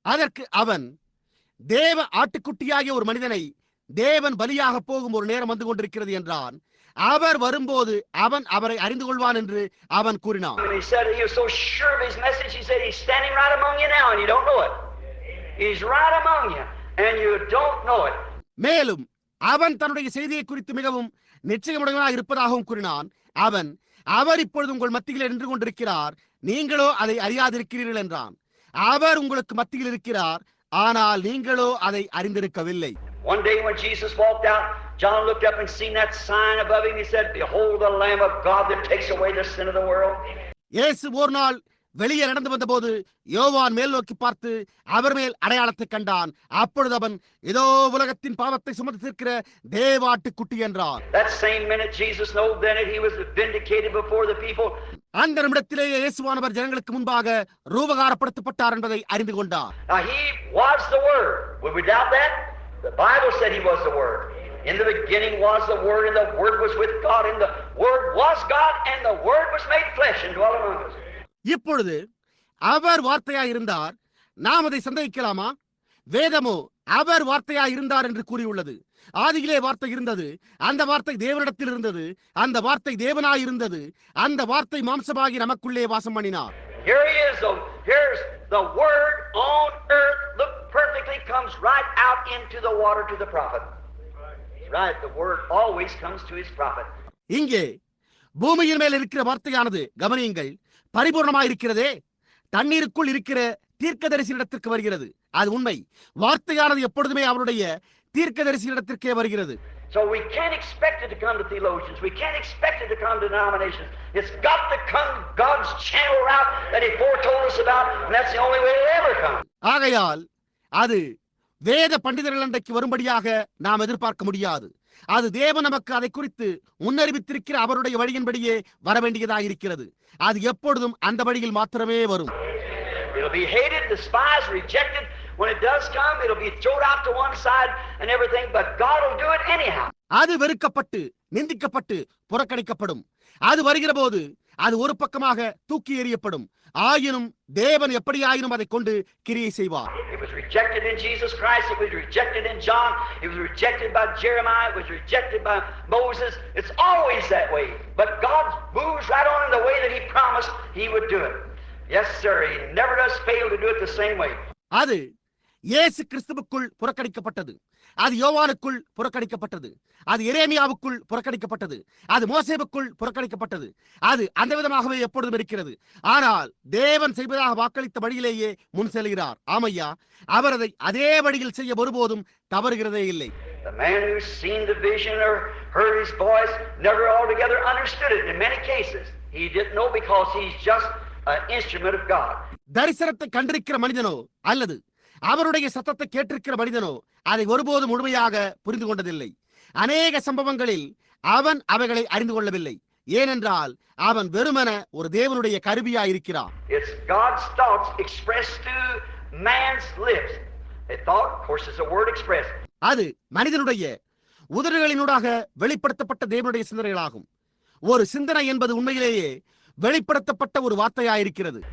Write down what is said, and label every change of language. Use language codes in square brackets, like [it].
[ta] அதற்கு அவன், தேவ ஆட்டுக்குட்டியாகிய ஒரு மனிதனை தேவன் பலியாக போகும் ஒரு நேரம் வந்து கொண்டிருக்கிறது என்றான். அவர் வரும்போது அவன் அவரை அறிந்து கொள்வான் என்று அவன் கூறினான். [en] He said he was so sure of his message. He said he's standing right among you now and you don't know it. He's right among you and you don't know it. [ta] மேலும் அவன் தன்னுடைய செய்தியை குறித்து மிகவும் நிச்சயமுடையவனாக இருப்பதாகவும் கூறினான். அவர் இப்பொழுது உங்கள் மத்தியில் நின்று கொண்டிருக்கிறார், நீங்களோ அதை அறியாதிருக்கிறீர்கள் என்றான். அவர் உங்களுக்கு மத்தியில் இருக்கிறார், ஆனால் நீங்களோ அதை அறிந்திருக்கவில்லை. [en] One day when Jesus walked out, John looked up and seen that sign above him. He said, "Behold the Lamb of God that takes away the sin of the world." [ta] இயேசு ஒரு நாள் வெளியே நடந்து வந்தபோது யோவான் மேல் நோக்கி பார்த்து அவர் மேல் அடையாளத்தை கண்டான். அப்பொழுது அவன், இதோ உலகத்தின் பாவத்தை சுமந்து தீர்க்கிற தேவாட்டுக்குட்டி என்றான். [en] That same minute Jesus knew then that he was vindicated before the people. [ta] அந்த நிமிடத்திலேயே இயேசுவானவர் ஜனங்களுக்கு முன்பாக ரூபகாரப்படுத்தப்பட்டார் என்பதை அறிந்து கொண்டார். [en] Now he was the Word. Would we doubt that? The Bible said he was the Word. In the beginning was the Word, and the Word was with God, and the Word was God, and the Word was made flesh and dwelt among us. [ta] இப்பொழுது அவர் வார்த்தையாய் இருந்தார், நாம் அதை சந்தேகிக்கலாமா? வேதமோ அவர் வார்த்தையாய் இருந்தார் என்று கூறியுள்ளது. ஆதியிலே வார்த்தை இருந்தது, அந்த வார்த்தை தேவனிடத்தில் இருந்தது, அந்த வார்த்தை தேவனாய் இருந்தது, அந்த வார்த்தை மாம்சமாகி நமக்குள்ளே வாசம் பண்ணினார். [en] Here he is. Here's the Word on earth. Look, perfectly comes right out into the water to the prophet. Right, the Word always comes to his prophet. [ta] இங்கே பூமியின் மேல் இருக்கிற வார்த்தையானது, கவனியுங்கள், பரிபூர்ணமாயிருக்கிறதே, தண்ணீருக்குள் இருக்கிற தீர்க்கதரிசியிடத்திற்கு வருகிறது. அது உண்மை. வார்த்தையானது எப்பொழுதுமே அவருடைய தீர்க்கதரிசியிடத்திற்கே வருகிறது. [en] So we can't expect it to come to theologians. We can't expect it to come to denominations. It's got to come God's channel route that he foretold us about, and that's the only way it'll ever come. [ta] ஆகையால் அது வேத பண்டிதர்கள் அன்றைக்கு வரும்படியாக நாம் எதிர்பார்க்க முடியாது. அது தேவன் நமக்கு அதை குறித்து முன்னறிவித்திருக்கிற அவருடைய வழியின்படியே வரவேண்டியதாக இருக்கிறது. அது எப்பொழுதும் அந்த வழியில் மாத்திரமே வரும். [en] It'll be hated, despised, rejected. When it does come, it'll be thrown out to one side and everything, but God will do it anyhow. [ta] அது வெறுக்கப்பட்டு நிந்திக்கப்பட்டு புறக்கணிக்கப்படும். அது வருகிற போது அது ஒரு பக்கமாக தூக்கி எறியப்படும். ஆயினும் தேவன் எப்படியாயினும் அதை கொண்டு கிரியை செய்வார். [en] It was rejected in Jesus Christ. It was rejected in John. It was rejected by Jeremiah. It was rejected by Moses. It's always that way. But God moves right on in the way that he promised he would do it. Yes, sir. He never does fail to do it the same way. [ta] அது இயேசு கிறிஸ்துவுக்குள் புறக்கணிக்கப்பட்டது. அது யோவானுக்குள் புறக்கணிக்கப்பட்டது. அது எரேமியாவுக்குள் புறக்கணிக்கப்பட்டது. அது மோசேவுக்குள் புறக்கணிக்கப்பட்டது. அது அந்த விதமாகவே எப்பொழுதும் இருக்கிறது. ஆனால் தேவன் செய்வதாக வாக்களித்த வழியிலேயே முன் செல்கிறார். ஆமையா, அவர் அதை அதே வழியில் செய்ய ஒருபோதும் தவறுகிறதே இல்லை. [en] The man who's seen the vision or heard his voice never altogether understood it. In many cases, he didn't know because he's just an instrument of God. [ta] தரிசனத்தை கண்டிருக்கிற மனிதனோ அல்லது அவருடைய சத்தத்தை கேட்டிருக்கிற மனிதனோ அதை ஒருபோதும் முழுமையாக புரிந்து கொண்டதில்லை. அநேக சம்பவங்களில் அவன் அவைகளை அறிந்து கொள்ளவில்லை. ஏனென்றால் அவன் வெறுமன ஒரு தேவனுடைய கருவியாயிருக்கிறான். [en] It's God's thoughts expressed through man's lips. A thought, of course, is a word expressed. [ta] அது மனிதனுடைய உதடுகளினூடாக வெளிப்படுத்தப்பட்ட தேவனுடைய சிந்தனைகளாகும். ஒரு சிந்தனை என்பது உண்மையிலேயே வெளிப்படுத்தப்பட்ட ஒரு வார்த்தையாயிருக்கிறது.